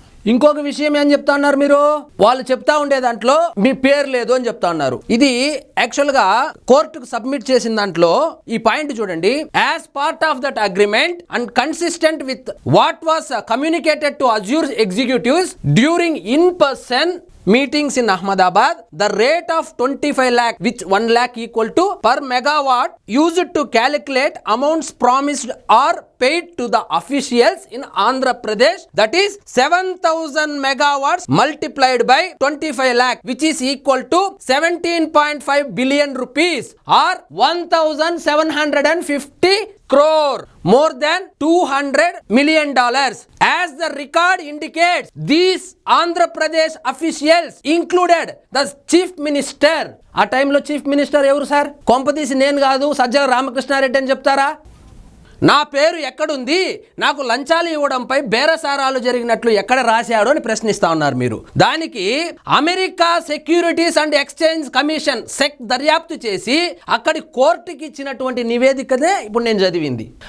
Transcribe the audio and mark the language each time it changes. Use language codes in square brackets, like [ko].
[te] ఇంకొక విషయం ఏం చెప్తా ఉన్నారు మీరు? వాళ్ళు చెప్తా ఉండే దాంట్లో మీ పేరు లేదు అని చెప్తా ఉన్నారు. ఇది యాక్చువల్ గా కోర్టుకు సబ్మిట్ చేసిన దాంట్లో ఈ పాయింట్ చూడండి. [en] As part of that agreement and consistent with what was communicated to Azure executives during in person meetings in Ahmedabad, the rate of 25 lakh, which 1 lakh equal to per megawatt, used to calculate amounts promised or paid to the officials in Andhra Pradesh, that is 7,000 megawatts multiplied by 25 lakh, which is equal to 17.5 billion rupees or 1,750 crore, more than $200 million. As the record indicates, these Andhra Pradesh officials included the chief minister. [te] ఆ టైంలో chief minister ఎవరు sir? కొంపదీసి నేను కాదు, సజ్జల రామకృష్ణారెడ్డి అని చెప్తారా? నా పేరు ఎక్కడుంది, నాకు లంచాలు ఇవ్వడంపై బేరసారాలు జరిగినట్లు ఎక్కడ రాశాడు అని ప్రశ్నిస్తా ఉన్నారు మీరు. దానికి America securities and exchange commission check దర్యాప్తు చేసి అక్కడి కోర్టుకి ఇచ్చినటువంటి నివేదికనే ఇప్పుడు నేను చదివింది.